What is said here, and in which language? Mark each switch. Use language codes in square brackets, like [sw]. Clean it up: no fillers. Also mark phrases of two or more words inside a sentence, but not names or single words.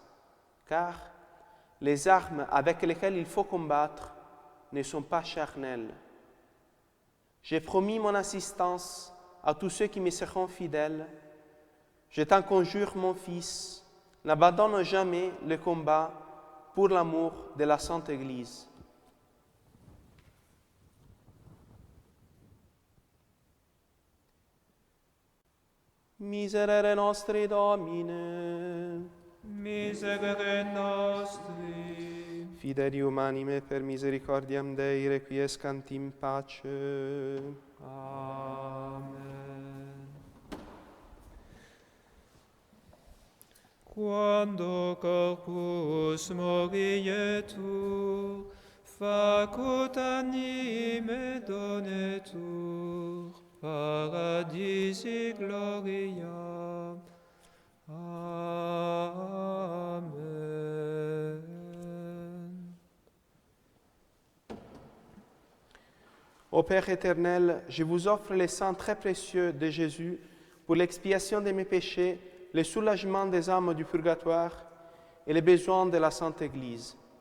[fr] Car les armes avec lesquelles il faut combattre ne sont pas charnelles. J'ai promis mon assistance à tous ceux qui me seront fidèles. Je t'en conjure, mon fils, n'abandonne jamais le combat pour l'amour de la Sainte Église. [la] Miserere nostri Domine, Miserere nostri, fidelium anime per misericordiam Dei requiescant in pace. Amen. Quando corpus morietur, facut anime donetur, paradisi gloria. Amen. [fr] Ô Père éternel, je vous offre le sang très précieux de Jésus pour l'expiation de mes péchés, le soulagement des âmes du purgatoire et les besoins de la Sainte Église.